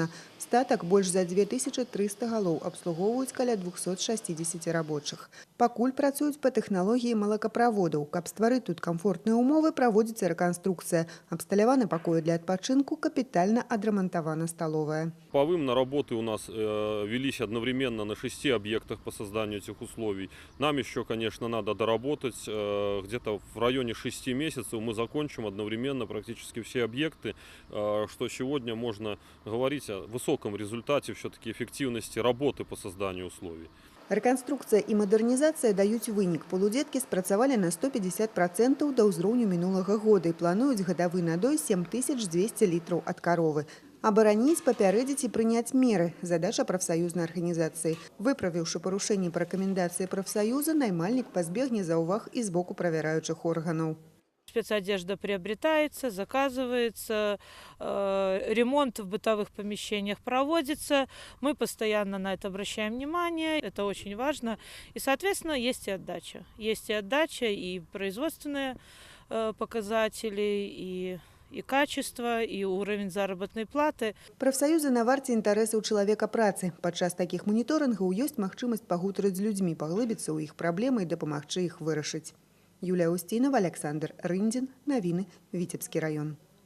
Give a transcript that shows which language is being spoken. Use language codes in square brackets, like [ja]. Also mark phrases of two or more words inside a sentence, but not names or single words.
[be] Статак больш за 2300 галоў абслугоўваюць каля 260 рабочых. Пакуль працуюць па тэхналогіі малакаправодаў. Каб стварыць тут камфортныя умовы, праводзіцца рэканструкцыя. Абсталяваны пакоі для адпачынку, капітальна адрамантавана сталовая. [ru] На работы у нас велись одновременно на 6 объектах по созданию этих условий. Нам еще, конечно, надо доработать. Где-то в районе 6 месяцев мы закончим одновременно практически все объекты, что сегодня можно говорить о высоком результате все-таки эффективности работы по созданию условий. [be] Рэканструкцыя і мадэрнізацыя даюць вынік. Полудзеткі спрацавалі на 150% да ўзроўню мінулага года і плануюць гадавы надой 7200 літраў ад каровы. Абараніць, папярэдзіць і прыняць меры – задача прафсаюзнай арганізацыі. Выправіўшы парушэнні па рэкамендацыі прафсаюза, наймальнік пазбегне заўваг і з боку правяраючых органаў. [ru] Спецодежда приобретается, заказывается, ремонт в бытовых помещениях проводится. Мы постоянно на это обращаем внимание, это очень важно. И, соответственно, есть и отдача. Есть и отдача, и производственные показатели, и качество, и уровень заработной платы. [be] Прафсаюзы на варце інтарэсаў чалавека працы. Падчас такіх маніторынгаў ёсць магчымасць пагутарыць з людзьмі, паглыбіцца ў іх праблемы і дапамагчы іх вырашыць. Юлія Устінова, Александр Рындзін. Навіны. Віцебскі раён.